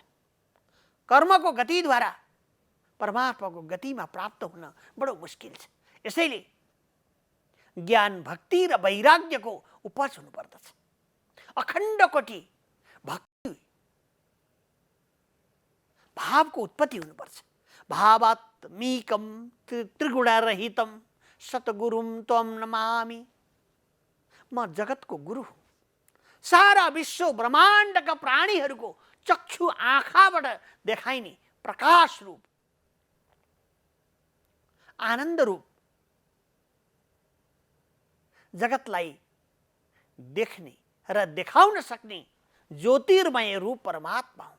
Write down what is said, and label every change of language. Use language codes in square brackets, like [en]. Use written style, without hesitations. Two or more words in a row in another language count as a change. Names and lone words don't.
[ne] कर्मको गतिद्वारा परमात्माको गतिमा प्राप्त हुन बडो मुस्किल छ। यसैले ज्ञान भक्ति र वैराग्यको उपज हुनुपर्दछ। अखण्ड कोटि भक्ति भावको उत्पत्ति हुनुपर्छ। [sa] भावात्मीकम त्रिगुणरहितम सतगुरुम त्वम नमामि। [ne] म जगतको गुरु हुँ। सारा विश्व ब्रह्माण्डका प्राणीहरूको चक्षु आँखाबाट देखाइने प्रकाश रूप आनन्द रूप जगतलाई देख्ने र देखाउन सक्ने ज्योतिर्मय रूप परमात्मा हो।